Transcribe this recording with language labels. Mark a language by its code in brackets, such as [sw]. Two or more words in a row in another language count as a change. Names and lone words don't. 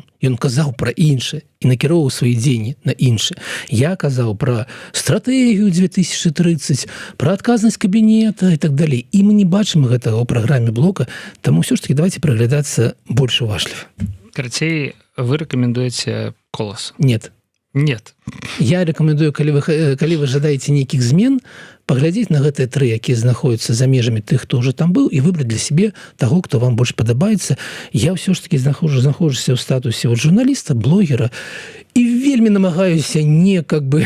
[be] Ён казаў пра іншае і накіроўваў свае дзеянні на іншае. Я казаў пра стратэгію 2030, пра адказнасць кабінета і так далей. І мы не бачым гэтага ў праграме Блока, таму ўсё ж [ru] таки давайте [be] прыглядацца больш уважліва. Карацей, вы рэкамендуеце Колас? [ru] Нет. Нет. [be] Я рэкамендую, калі вы жадаеце нейкіх змен, паглядзець на гэтыя 3, якія знаходзяцца за межамі тых, хто ўжо там быў, і выбраць для сябе таго, хто вам больш падабаецца. Я ўсё ж таки знаходжуся ў статусе журналіста, блогера, і вельмі намагаюся не [ru] как бы...